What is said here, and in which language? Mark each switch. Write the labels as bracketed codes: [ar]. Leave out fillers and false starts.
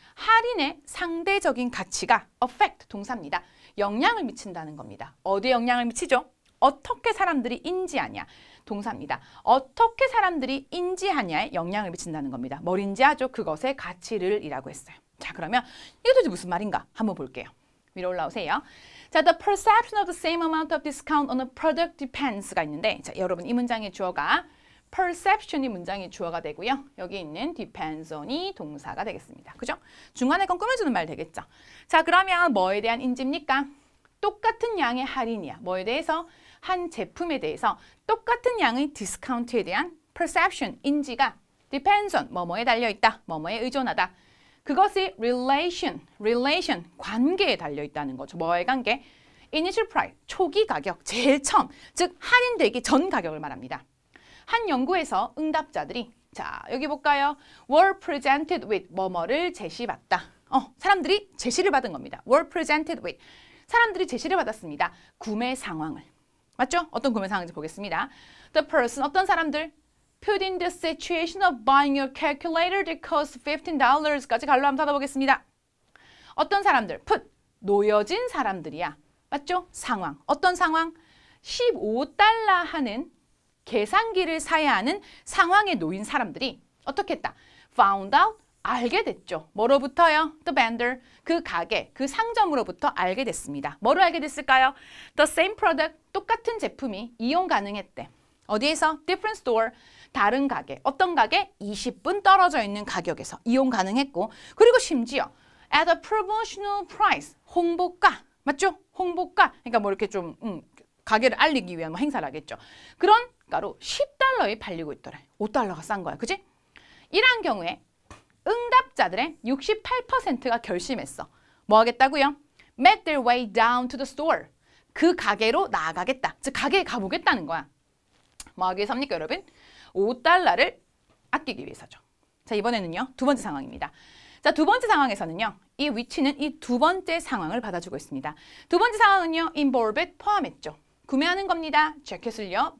[ko] 할인의 상대적인 가치가 affect 동사입니다. 영향을 미친다는 겁니다. 어디에 영향을 미치죠? 어떻게 사람들이 인지하냐. 동사입니다. 어떻게 사람들이 인지하냐에 영향을 미친다는 겁니다. 뭘 인지하죠? 그것의 가치를 이라고 했어요. 자, 그러면 이게 도대체 무슨 말인가? 한번 볼게요. 위로 올라오세요. [en] 자, the perception of the same amount of discount on a product depends가 [ko] 있는데 자, 여러분 이 문장의 주어가 perception이 문장의 주어가 되고요. 여기 있는 depends on이 동사가 되겠습니다. 그죠? 중간에 건 꾸며주는 말 되겠죠? 자, 그러면 뭐에 대한 인지입니까? 똑같은 양의 할인이야. 뭐에 대해서? 한 제품에 대해서 똑같은 양의 디스카운트에 대한 perception, 인지가 [en] depends on, [ko] 뭐뭐에 달려있다, 뭐뭐에 의존하다. 그것이 relation, 관계에 달려있다는 거죠. 뭐의 관계? [en] initial price, [ko] 초기 가격, 제일 처음, 즉 할인되기 전 가격을 말합니다. 한 연구에서 응답자들이 자 여기 볼까요? [en] were presented with, [ko] 뭐뭐를 제시받다. 사람들이 제시를 받은 겁니다. [en] were presented with, [ko] 사람들이 제시를 받았습니다. 구매 상황을. 맞죠? 어떤 구매 상황인지 보겠습니다. The person, 어떤 사람들? [en] Put in the situation of buying your calculator that costs $15까지 [ko] 갈로 한번 닫아보겠습니다. 어떤 사람들? Put, 놓여진 사람들이야. 맞죠? 상황. 어떤 상황? 15달러 하는 계산기를 사야 하는 상황에 놓인 사람들이 어떻게 했다? [en] Found out, [ko] 알게 됐죠. 뭐로부터요? [en] The vendor, [ko] 그 가게, 그 상점으로부터 알게 됐습니다. 뭐로 알게 됐을까요? [en] The same product, [ko] 똑같은 제품이 이용 가능했대. 어디에서? [en] Different store, [ko] 다른 가게. 어떤 가게? 20분 떨어져 있는 가격에서 이용 가능했고, 그리고 심지어 [en] at a promotional price, [ko] 홍보가, 맞죠? 홍보가, 그러니까 뭐 이렇게 좀 가게를 알리기 위한 뭐 행사를 하겠죠. 그런 가로 10달러에 팔리고 있더래. 5달러가 싼 거야. 그지? 이러한 경우에 응답자들의 68%가 결심했어. 뭐 하겠다고요? [en] Make their way down to the store. [ko] 그 가게로 나아가겠다. 즉 가게에 가보겠다는 거야. 뭐 하기 위해서입니까, 여러분? 5달러를 아끼기 위해서죠. 자, 이번에는요. 두 번째 상황입니다. 자, 두 번째 상황에서는요. 이 위치는 이 두 번째 상황을 받아주고 있습니다. 두 번째 상황은요. involved, 포함했죠. 구매하는 겁니다. 재킷을요.